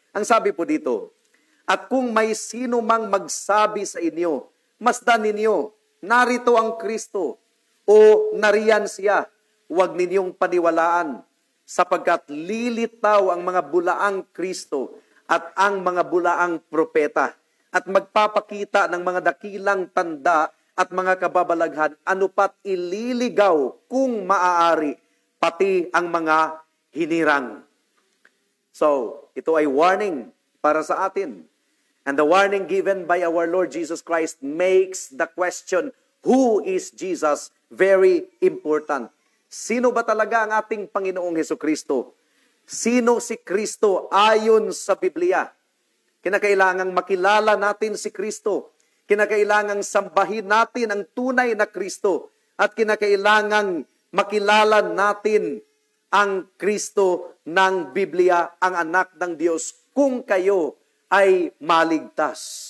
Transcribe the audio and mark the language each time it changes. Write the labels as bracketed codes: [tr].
[tl] Ang sabi po dito, at kung may sino mang magsabi sa inyo, masdan ninyo, narito ang Kristo, o nariyan siya, huwag ninyong paniwalaan, sapagkat lilitaw ang mga bulaang Kristo at ang mga bulaang propeta, at magpapakita ng mga dakilang tanda at mga kababalaghan, ano pat ililigaw kung maaari, pati ang mga hinirang. So, ito ay warning para sa atin. [en] And the warning given by our Lord Jesus Christ makes the question, who is Jesus, very important. [tl] Sino ba talaga ang ating Panginoong Hesukristo? Sino si Kristo ayon sa Biblia? Kinakailangang makilala natin si Kristo. Kinakailangang sambahin natin ang tunay na Kristo. At kinakailangang makilala natin ang Kristo ng Biblia, ang anak ng Diyos, kung kayo ay maligtas.